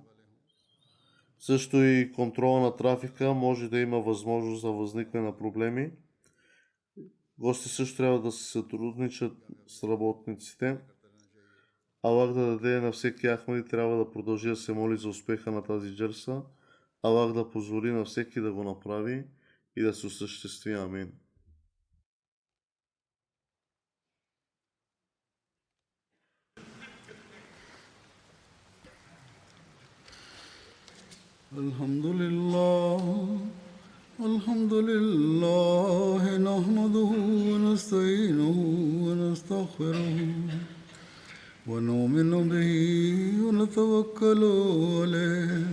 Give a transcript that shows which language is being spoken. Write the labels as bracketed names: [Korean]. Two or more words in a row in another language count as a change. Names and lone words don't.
[Bulgarian] Също и контрола на трафика може да има възможност за възникване на проблеми. Гости също трябва да се сътрудничат с работниците. Аллах да даде на всеки Ахмади, трябва да продължи да се моли за успеха на тази джелса. Аллах да позволи на всеки да го направи и да се осъществи. Амин. [Arabic] الحمد لله نحمده ونستعينه ونستغفره ونؤمن به ونتوكل عليه